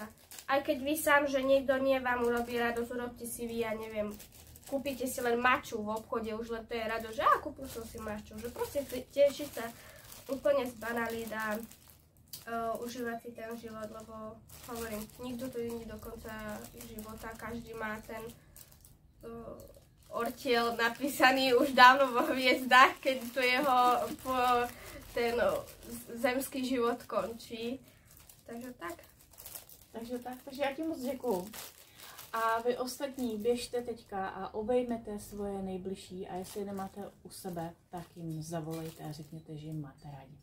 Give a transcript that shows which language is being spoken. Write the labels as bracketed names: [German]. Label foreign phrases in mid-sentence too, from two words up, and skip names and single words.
[Slovak] Aj keď vy sám, že niekto nie vám urobí radosť, urobte si vy, ja neviem, kúpite si len maču v obchode, už len to je radosť, že kúpil som si maču, že proste tešiť sa úplne z banalít a užívať si ten život, lebo hovorím, nikto to není do konca života, každý má ten ortiel napísaný už dávno vo hviezdách, keď to jeho ten zemský život končí. Takže tak. [Czech] Takže já ti moc děkuju. A vy ostatní běžte teďka a obejmete svoje nejbližší a jestli je nemáte u sebe, tak jim zavolejte a řekněte, že jim máte rádi.